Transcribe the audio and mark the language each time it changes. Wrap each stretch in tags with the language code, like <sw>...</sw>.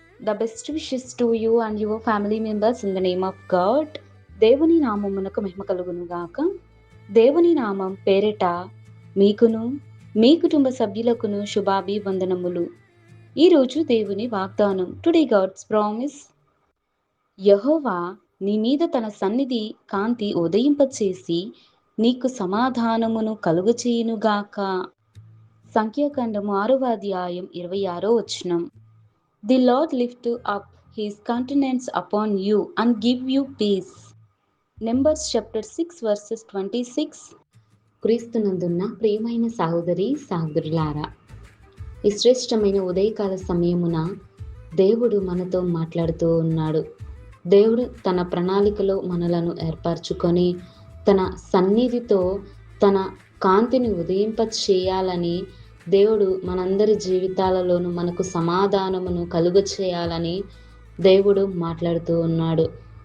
<en>The best wishes to you and your family members in the name of God.</en> <te>దేవుని నామమునకు మహిమ కలుగును గాక. దేవుని నామం పేరిట మీకును మీ కుటుంబ సభ్యులకును శుభాభివందనములు. ఈరోజు దేవుని వాగ్దానం.</te> <en>Today God's promise.</en> <te>యెహోవా నీ మీద తన సన్నిధి కాంతి ఉదయింపచేసి నీకు సమాధానమును కలుగచేయునుగాక. సంఖ్యాకాండము 6వ అధ్యాయం 26వ వచనం.</te> <en>The Lord lift up his countenance upon you and give you peace. Numbers chapter 6 verses 26.</en> <te>క్రీస్తునందున్న ప్రియమైన సహోదరి సహోదరులారా, ఈ శ్రేష్టమైన ఉదయకాల సమయమున దేవుడు మనతో మాట్లాడుతూ ఉన్నాడు. దేవుడు తన ప్రణాళికలో మనలను ఏర్పరచుకొని తన సన్నిధితో తన కాంతిని ఉదయింప చేయాలని దేవుడు మనందరి జీవితాలలోనూ మనకు సమాధానమును కలుగ చేయాలని దేవుడు మాట్లాడుతూ ఉన్నాడు.</te>